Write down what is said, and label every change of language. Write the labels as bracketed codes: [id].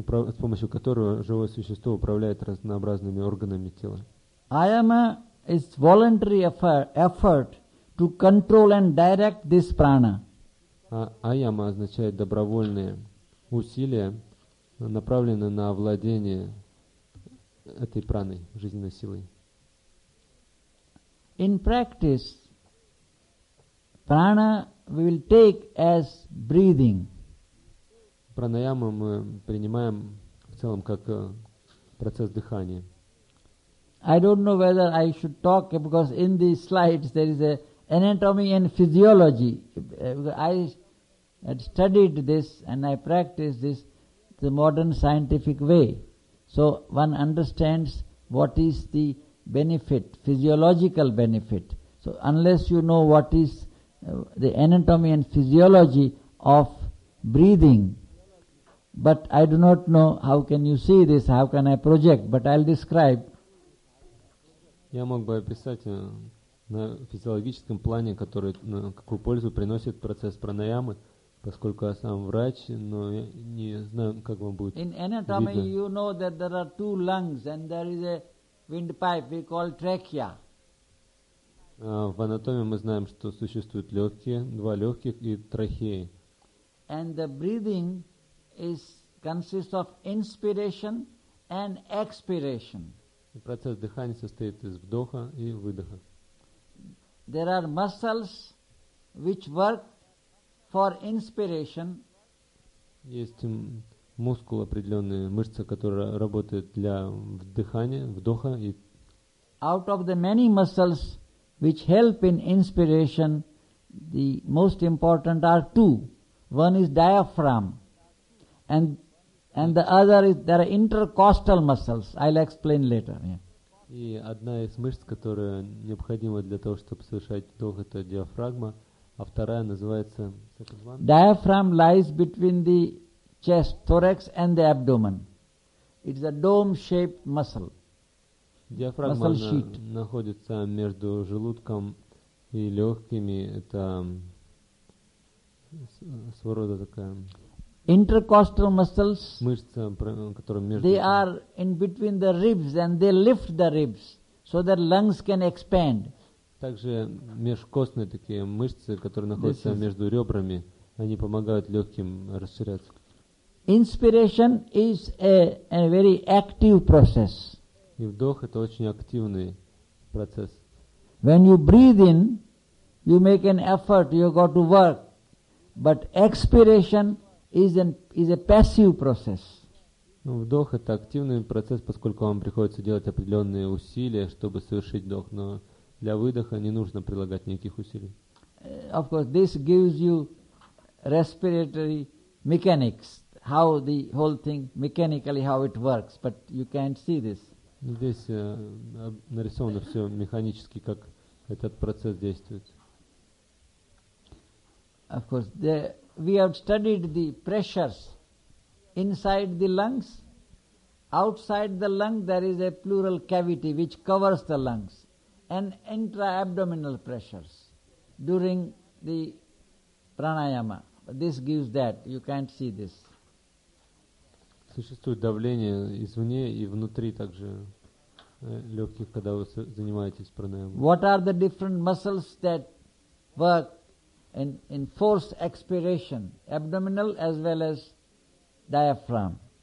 [ru] С помощью которого живое существо управляет разнообразными органами тела. [en] Ayama is voluntary effort to control and direct this prana. [ru] Ayama означает добровольные усилия, направленные на овладение этой праной, жизненной силой. [en] In practice, prana we will take as breathing. [ru] Pranayama мы принимаем в целом как процесс дыхания. [en] I don't know whether I should talk because in these slides there is a anatomy and physiology. I had studied this and I practiced this the modern scientific way. So one understands what is the benefit, physiological benefit. So unless you know what is the anatomy and physiology of breathing, but I do not know how can you see this, how can I project, but I'll describe. [ru] Я мог бы описать на физиологическом плане, который, какую пользу приносит процесс пранаямы, поскольку я сам врач, но я не знаю, как вам будет видно. [en] In anatomy, you know that there are two lungs and there is a windpipe we call trachea. [ru] В анатомии мы знаем, что существуют легкие, два легких и трахеи. [en] And the breathing consists of inspiration and expiration. [ru] Процесс дыхания состоит из вдоха и выдоха. [en] There are muscles which work for inspiration. [ru] Есть мускул определенные, мышцы, которые работают для вдыхания, вдоха и. [en] Out of the many muscles which help in inspiration, the most important are two. One is diaphragm, and the other is there are intercostal muscles. I'll explain later. Yeah. [ru] И одна из мышц, которая необходима для того, чтобы совершать вдох, это диафрагма, а вторая называется. [en] Diaphragm lies between the chest, thorax, and the abdomen. It's a dome-shaped muscle. Диафрагма muscle sheet. [ru] Находится между желудком и легкими. Это своего рода такая. [en] Intercostal muscles, [ru] мышцы, [en] they are in between the ribs and they lift the ribs so that lungs can expand. [ru] Также межкостные такие мышцы, которые находятся между ребрами, они помогают легким расширяться. [en] Inspiration is a very active process. [ru] И вдох — это очень активный процесс. [en] When you breathe in, you make an effort, you got to work. But expiration is a passive process. [ru] Вдох — это активный процесс, поскольку вам приходится делать определенные усилия, чтобы совершить вдох, но для выдоха не нужно прилагать никаких усилий. [en] Of course, this gives you respiratory mechanics, how the whole thing mechanically how it works, but you can't see this. [ru] Здесь нарисовано все механически, как этот процесс действует. [en] Of course, we have studied the pressures inside the lungs. Outside the lung, there is a pleural cavity which covers the lungs, and intra-abdominal pressures during the pranayama. This gives that. You can't see this. [ru] Существует давление извне и внутри также легких, когда вы занимаетесь пранаямой. [en] What are the different muscles that work in forced expiration, abdominal as well as diaphragm?